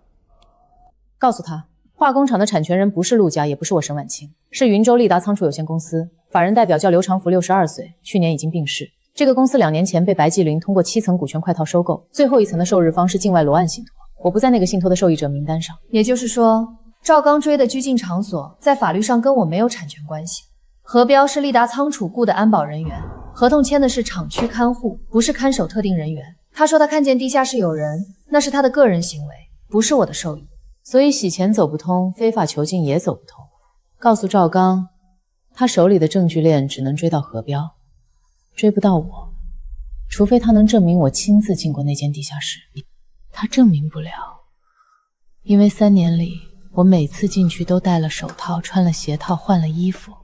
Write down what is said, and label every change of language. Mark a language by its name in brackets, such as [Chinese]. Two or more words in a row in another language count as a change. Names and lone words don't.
[Chinese] 告訴他，化工廠的產權人不是陸家，也不是我沈晚清，是雲州利達倉儲有限公司，法人代表叫劉長福，62歲，去年已經病逝。這個公司2年前被白繼林通過7層股權快套收購，最後1層的受日方是境外羅案信託，我不在那個信託的受益者名單上。也就是說，趙剛追的拘禁場所在法律上跟我沒有產權關係。何彪是利達倉儲雇的安保人員，合同簽的是廠區看護，不是看守特定人員。他說他看見地下室有人，那是他的個人行為，不是我的授意。所以洗錢走不通，非法囚禁也走不通。告訴趙剛，他手裡的證據鏈只能追到何彪，追不到我，除非他能證明我親自進過那間地下室。他證明不了，因為3年裡我每次進去都戴了手套，穿了鞋套，換了衣服。